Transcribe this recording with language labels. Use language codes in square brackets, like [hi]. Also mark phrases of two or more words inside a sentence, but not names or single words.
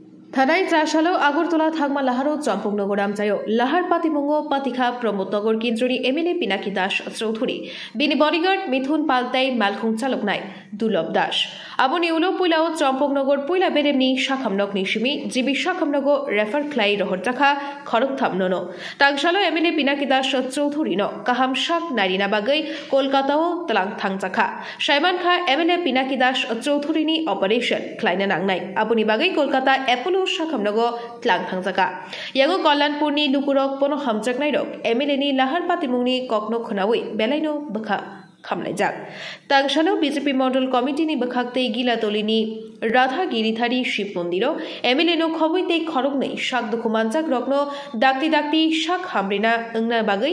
[trp] থানায় ত্রাসালো আগরতলা থাকমা লাহারও চম্পকনগর আমচায় লাহার পাতিমঙ্গ পাতিখা প্রমোদনগর কেন্দ্রনি এমএলএ পিনাকি দাস চৌধুরী বিনি বডিগার্ড মিথুন পালতাই মালখুং চালক নাই দুর্লভ দাস আবনি উলো পুইলাও চম্পকনগর পুইলা বেরেমনি শাখামনক নিশিমি জিবি শাখামনগ রেফার খ্লাই রহরজাখা খরক থামননো তাংসালো এমএলএ পিনাকি দাস চৌধুরী ন কাহাম শাক নারিনা বাগৈ কলকাতাও তলাং থাংজাখা সাইমান খা এমএলএ পিনাকি দাস চৌধুরীনি অপারেশন খ্লাইনা নাংনাই আবনি বাগৈ কলকাতা অ্যাপোলো শাখামনগ ত্লাং থাংজাকা ইয়াগো কল্যাণপুরনি লুকুরক পনো হামজাকনাইরক এমএলএ नि लाहार पातिमुंगनि ककनो खोनावै बेलायनो बखा खामनायजाक तांसानो बीजेपी मंडल कमिटिनि बखाक्तै गिलातलिनि राधा गिरिधारी शिव मन्दिर एमएलए नो खबैतै खरगनै शाक दुखुमानजाक रग्न दाक्ति दाक्ति शाक हामरिना ओंना बागै